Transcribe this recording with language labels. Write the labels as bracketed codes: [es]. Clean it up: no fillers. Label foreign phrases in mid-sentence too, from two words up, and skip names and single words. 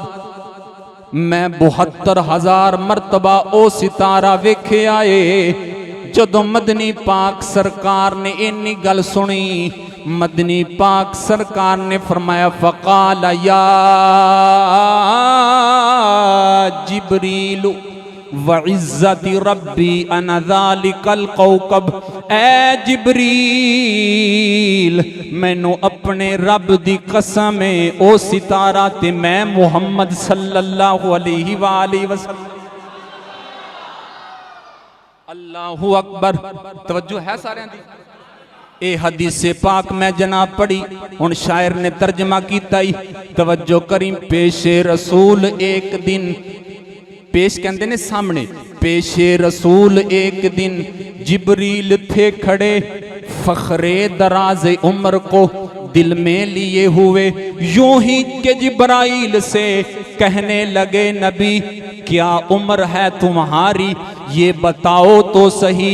[pa] میں 72,000 مرتبہ او ستارہ ویکھے آئے. جدوں مدنی پاک سرکار نے اینی گل سنی، مدنی پاک سرکار نے فرمایا [ar] فقال يا جبريل وعزة ربي أنا ذلك الكوكب. [pa] اے جبریل مینوں اپنے رب دی قسم ہے او ستارہ تے میں محمد صلی اللہ علیہ وسلم. [ar] الله أكبر. [pa] توجہ ہے سارے دی. اے حدیث پاک میں جناب پڑھی، ہن شاعر نے ترجمہ کیتا ہی. توجہ کری. [ur] پیش رسول ایک دن, [pa] پیش کہندے نے سامنے, [ur] پیش رسول ایک دن جبریل تھے کھڑے، فخر دراز عمر کو دل میں لیے ہوئے، یوں ہی کہ جبرائیل سے کہنے لگے، نبی کیا عمر ہے تمہاری یہ بتاؤ تو سہی.